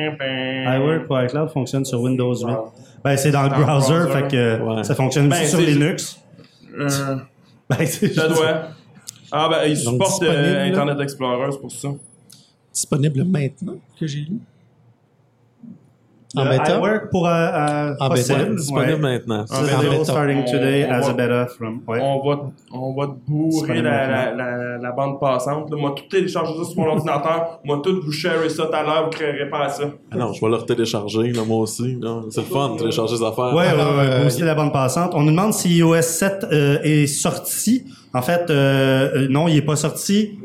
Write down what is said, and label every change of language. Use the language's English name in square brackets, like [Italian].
[French] iWork pour iCloud fonctionne sur Windows 8. Ben, c'est dans le browser, fait que ouais. Ça fonctionne aussi sur Linux. Ça doit. Ah, ben, il supporte Internet Explorer, c'est pour ça. Disponible maintenant que j'ai lu. En bêta. iWork pour. En bêta. Disponible maintenant. [English] Starting today as a beta from. [French] On va te bourrer la bande passante. Là. Moi, tout télécharger ça sur mon ordinateur. Moi, tout vous sharer ça tout à l'heure. Vous ne créerez pas à ça. Ah non, je vais le re-télécharger, là, moi aussi. Là. C'est le fun de télécharger les affaires. Oui, booster la bande passante. On nous demande si iOS 7 est sorti. En fait, non, il n'est pas sorti.